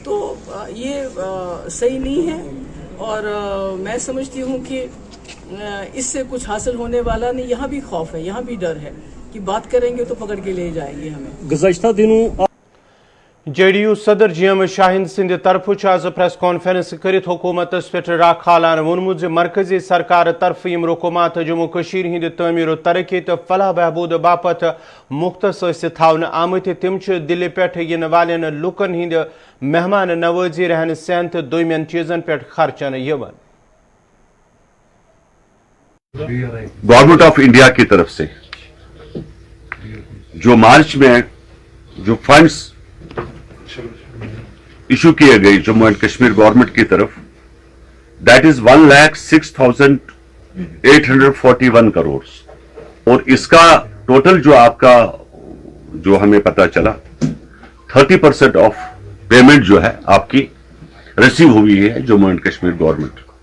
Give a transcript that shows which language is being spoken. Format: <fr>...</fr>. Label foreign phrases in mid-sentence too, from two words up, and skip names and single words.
<hi>तो ये सही नहीं है और मैं समझती हूँ कि इससे कुछ हासिल होने वाला नहीं। यहाँ भी खौफ है, यहाँ भी डर है कि बात करेंगे तो पकड़ के ले जाएंगे हमें। गुज़श्ता दिनों</hi> <ks>JDU सदर GM शाहिन सिंध तरफ आज</ks> <en>press conference</en> <ks>कर हुकूमत पे राख खालान वोनमुत मरकजी सरकार तरफ यम रुकूमात जम्मू कश्मीर हिंद तमीर तरक्की तो फलाह बहबूद बापत मुख्तस थावन आमत तिम दिल्ली पे इन वालन लुकन हिंद मेहमान नवाजी रहन सहन तो दोमन चीजन पे खर्चन यवन।</ks> <hi>गवर्नमेंट ऑफ इंडिया की तरफ से जो मार्च में जो फंड्स इशू किए गए जम्मू एंड कश्मीर गवर्नमेंट की तरफ,</hi> <en>that is</en> <hi>1,06,841 करोड़ और इसका टोटल जो आपका जो हमें पता चला 30%</hi> <en>of payment</en> <hi>जो है आपकी रिसीव हुई है जम्मू एंड कश्मीर गवर्नमेंट।</hi>